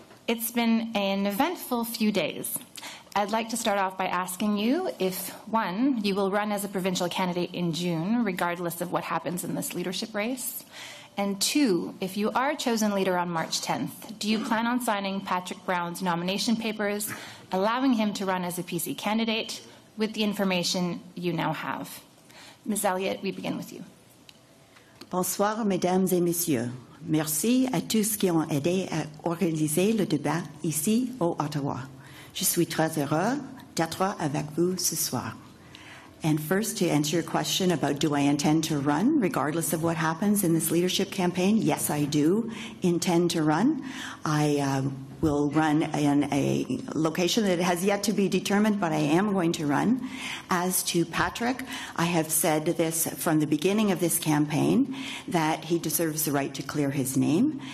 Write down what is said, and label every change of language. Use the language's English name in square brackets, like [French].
[English] It's been an eventful few days. I'd like to start off by asking you if, one, you will run as a provincial candidate in June, regardless of what happens in this leadership race, and two, if you are chosen leader on March 10th, do you plan on signing Patrick Brown's nomination papers, allowing him to run as a PC candidate with the information you now have? Ms. Elliott, we begin with you. [French] Bonsoir, mesdames et messieurs. Merci à tous qui ont aidé à organiser le débat ici au Ottawa. Je suis très heureux d'être avec vous ce soir. [English] And first, to answer your question about do I intend to run regardless of what happens in this leadership campaign, yes, I do intend to run. I will run in a location that has yet to be determined, but I am going to run. As to Patrick, I have said this from the beginning of this campaign, that he deserves the right to clear his name.